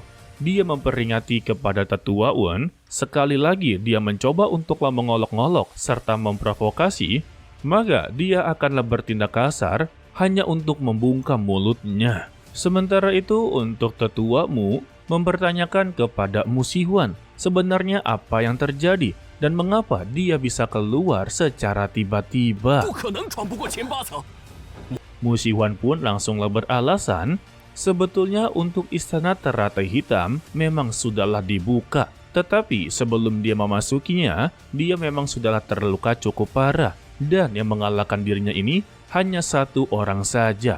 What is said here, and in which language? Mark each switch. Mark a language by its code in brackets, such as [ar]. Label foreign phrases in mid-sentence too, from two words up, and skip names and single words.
[id] Dia memperingati kepada tetua Wen, sekali lagi dia mencoba untuklah mengolok-ngolok serta memprovokasi, maka dia akanlah bertindak kasar hanya untuk membungkam mulutnya. Sementara itu untuk tetua Mu mempertanyakan kepada Mu Xihuan sebenarnya apa yang terjadi dan mengapa dia bisa keluar secara tiba-tiba. [zh] 不可能闯不过前8层。 [id] Mu Xihuan pun langsunglah beralasan, sebetulnya untuk istana teratai hitam memang sudahlah dibuka. Tetapi sebelum dia memasukinya, dia memang sudahlah terluka cukup parah. Dan yang mengalahkan dirinya ini hanya satu orang saja.